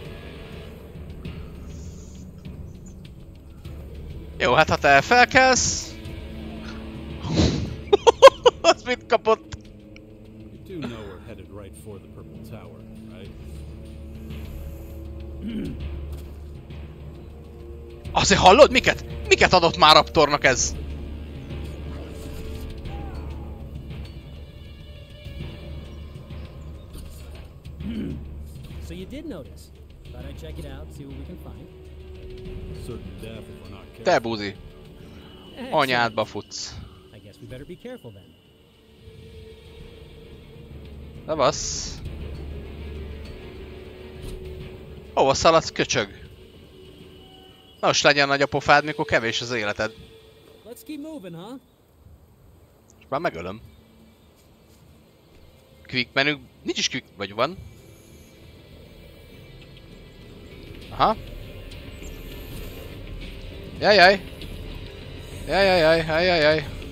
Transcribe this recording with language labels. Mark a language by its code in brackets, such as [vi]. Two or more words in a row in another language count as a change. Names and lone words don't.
[hu] Jó, hát ha te felkelsz... Az mit kapott? Azért hallod? Miket? Miket adott már Raptornak ez? [en] So you did notice. Thought I'd check it out, see what we can find. Certain death if we're not careful. [hu] Te buzi. Anyádba futsz. [en] I guess we better be careful then. [hu] Szevasz. Hova szaladsz, köcsög? Nos, legyen nagy a pofád, mikor kevés az életed. [en] Let's keep moving, huh? [hu] És már megölöm. Quick menü. Nincs is quick, vagy van? Aha. Jajjaj. Jajjaj.